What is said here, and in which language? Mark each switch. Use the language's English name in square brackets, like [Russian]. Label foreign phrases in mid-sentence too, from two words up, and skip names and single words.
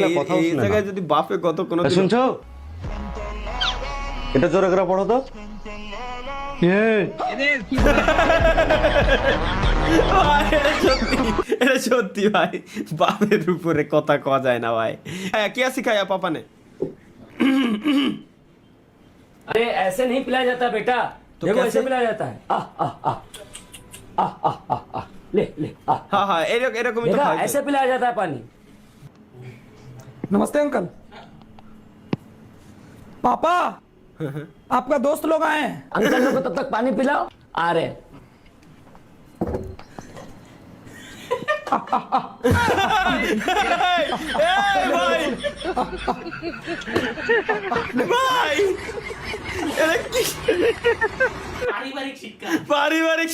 [Bangla] এই জায়গায় যদি বাপে কত কোনো শুনছো? এটা জোরে করে পড়ো তো। এটা সত্যি ভাই, বাপের উপরে কথা কওয়া যায় না ভাই। কি আছে খায়া পাপানে? [Hindi] अरे ऐसे नहीं पिलाया जाता बेटा, तो देखो कैसे? ऐसे पिलाया जाता है। आह आह आह आह आह आह आह ले ले आह [Bangla] হ্যাঁ হ্যাঁ এরকমই তো [Hindi] देखा [Bangla] খায়। [Hindi] ऐसे पिलाया जाता है पानी। नमस्ते अंकल। पापा आपका दोस्त लोग आए हैं। अंकल लोग को तब तक पानी पिलाओ, आ रहे हैं। [Bangla] ভাই ভাই এটা কি? পারিবারিক শিক্ষা, পারিবারিক